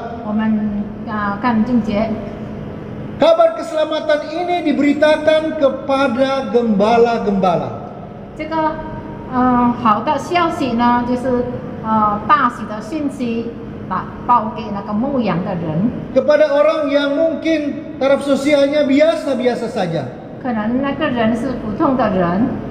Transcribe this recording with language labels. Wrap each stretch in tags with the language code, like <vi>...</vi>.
<zh>我们看经节，</zh> <id>kabar keselamatan ini diberitakan kepada gembala-gembala.</id> <zh>这个好的消息呢，就是大喜的信息，报给那个牧羊的人。</zh> <id>Kepada orang yang mungkin taraf sosialnya biasa-biasa saja.</id> <zh>可能那个人是普通的人。</zh>